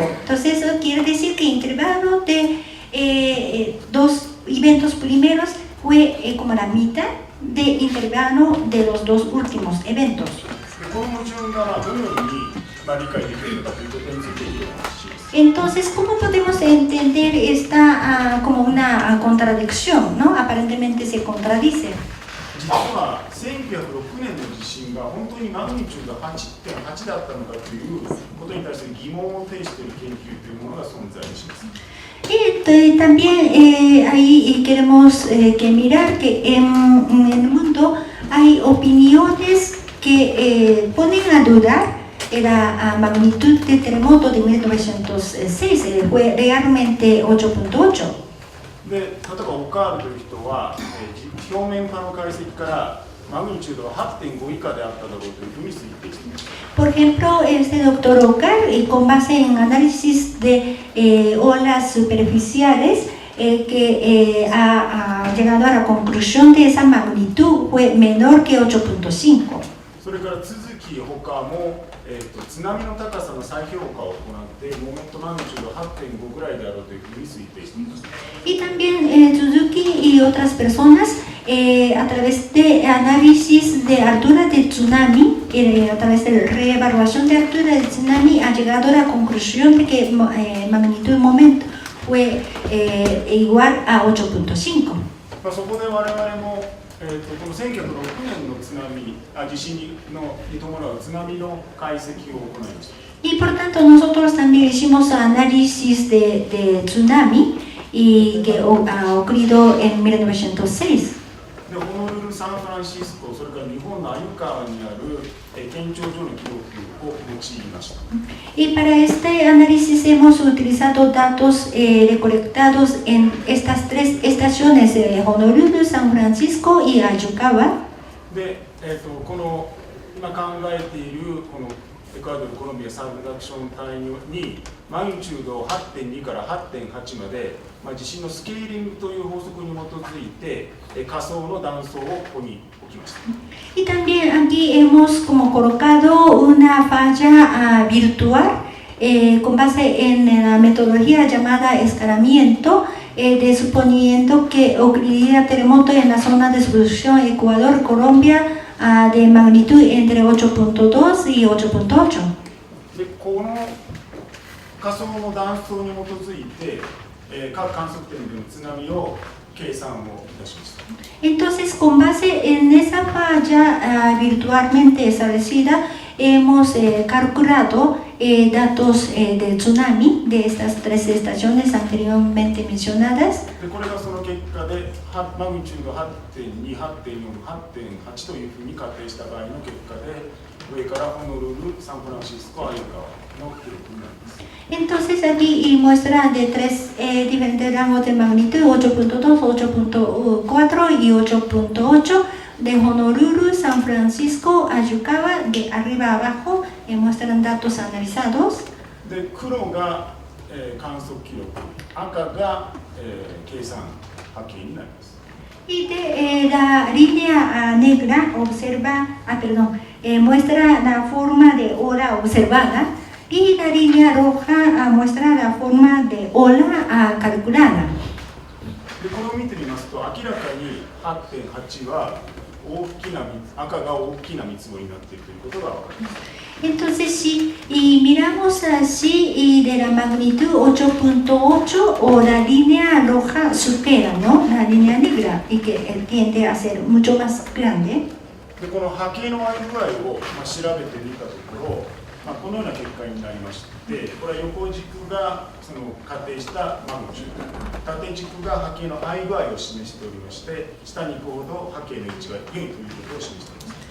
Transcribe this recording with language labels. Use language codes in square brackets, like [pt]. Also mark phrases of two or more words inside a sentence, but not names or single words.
[es] Entonces, eso quiere decir que el intervalo de dos eventos primeros fue como la mitad de intervalo de los dos últimos eventos. Entonces, ¿cómo podemos entender esta como una contradicción, ¿no? Aparentemente se contradice. [ja] 実は1906年の地震が本当にマグニチュード 8.8 だったのかということに対する疑問を呈している研究というものが存在します。 [es] Y también ahí queremos que mirar que en el mundo hay opiniones que ponen a dudar la magnitud del terremoto de 1906, fue realmente 8.8. [ja] で、例えばオカールという人は、表面波の解析からマグニチュードは 8.5 以下であっただろうというふうに推定しています。 [es] Por ejemplo, este doctor Ocar, con base en análisis de olas superficiales, que ha llegado a la conclusión de esa magnitud fue menor que 8.5. [ja] それから都築他も、津波の高さの再評価を行ってモメントマグニチュード 8.5 ぐらいであろうというふうに推定しています。 [es] Y también Suzuki y otras personas, a través de análisis de altura de tsunami, a través de reevaluación de altura del tsunami, ha llegado a la conclusión de que magnitud momento fue igual a 8.5. [ja] そこで我々も、この1906年の津波、地震に伴う津波の解析を行いました。 [es] Y por tanto nosotros también hicimos análisis de tsunami y que ha ocurrido en 1906. [ja] でホノルル、サンフランシスコ、それから日本の鮎川にある県庁所の記録を用いました。 [es] Y para este análisis hemos utilizado datos recolectados en estas tres estaciones, Honolulu, San Francisco y Ayukawa. [ja] で、この今考えているこのエクアドル、コロンビアサブダクション帯にマグニチュード 8.2 から 8.8 まで、地震のスケーリングという法則に基づいて仮想の断層をここに置きました。 [es] Y también aquí hemos como colocado una falla virtual con base en la metodología llamada escalamiento, suponiendo que ocurriría terremoto en la zona de subducción Ecuador, Colombia, de magnitud entre 8.2 y 8.8. [ja] でこの仮想の断層に基づいて、各観測点での津波を計算をいたしました。 [es] Entonces, con base en esa falla virtualmente establecida, hemos calculado datos de tsunami de estas 3 estaciones anteriormente mencionadas. [ja] でこれがその結果でマグニチュード 8.2、8.4、8.8 というふうに仮定した場合の結果で上からホノルル、サンフランシスコ、アユカワの記録になります。 [es] Entonces aquí muestra de 3 diferentes rangos de magnitud, 8.2, 8.4 y 8.8 de Honolulu, San Francisco, Ayukawa, de arriba a abajo muestran datos analizados. [ja] で黒が、観測記録、赤が、計算波形になります。 [es] Y de la línea negra muestra la forma de ola observada y la línea roja muestra la forma de ola calculada. [ja] でこれを見てみますと明らかに 8.8 は大きな赤が大きな見積もりになっているということが分かります。 [es] Entonces si miramos así y de la magnitud 8.8 o la línea roja supera, ¿no?, la línea negra y que tiende a ser mucho más grande. [ja] でこの波形の合い具合を、調べてみたところ、このような結果になりまして、これは横軸がその仮定したマグニチュード、縦軸が波形の合い具合を示しておりまして、下に行くほど波形の位置が良いということを示しています。